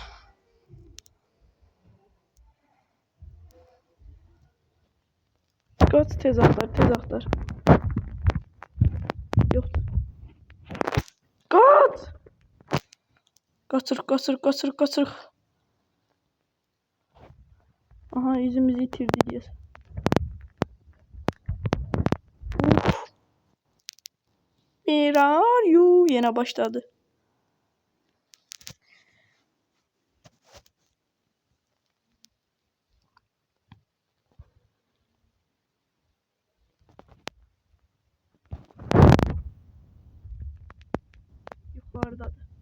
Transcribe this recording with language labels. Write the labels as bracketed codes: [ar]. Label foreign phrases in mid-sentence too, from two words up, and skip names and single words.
[az] Qaç, tez axtar, tez axtar. Yoxdur. Qaç! Qaçırıq, qaçırıq, qaçırıq, qaçırıq. Aha, izimizi itirdi deyəsən. [en] Where are you? [tr] Yine başladı. Yukarıdadır.